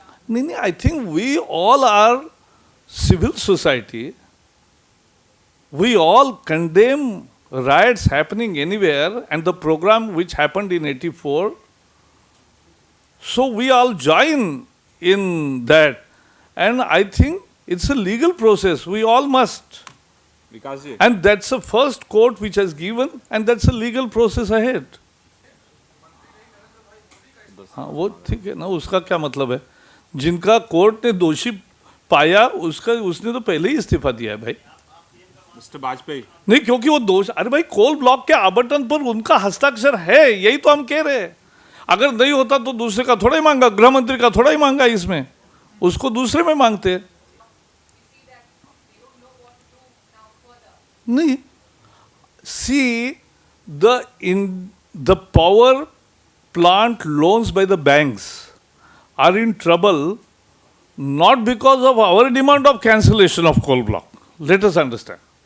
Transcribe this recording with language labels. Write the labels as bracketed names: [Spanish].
[Hindi] नहीं, [English] I think we all are civil society, we all condemn riots happening anywhere and the program which happened in 84. So we all join in that, and I think it's a legal process. We all must. And that's the first court which has given, and that's a legal process ahead. [Hindi] हाँ, वो ठीक है ना, उसका क्या मतलब है। जिनका कोर्ट ने दोषी पाया उसने तो पहले ही इस्तीफा दिया है भाई। मिस्टर वाजपेयी नहीं, क्योंकि वो दोष, अरे भाई कोल ब्लॉक के आवंटन पर उनका हस्ताक्षर है, यही तो हम कह रहे हैं। अगर नहीं होता तो दूसरे का थोड़ा ही मांगा, गृह मंत्री का थोड़ा ही मांगा, इसमें उसको दूसरे में मांगते हैं। नहीं, [English] see the power plant loans by the banks are in trouble not because of our demand of cancellation of coal block. Let us understand.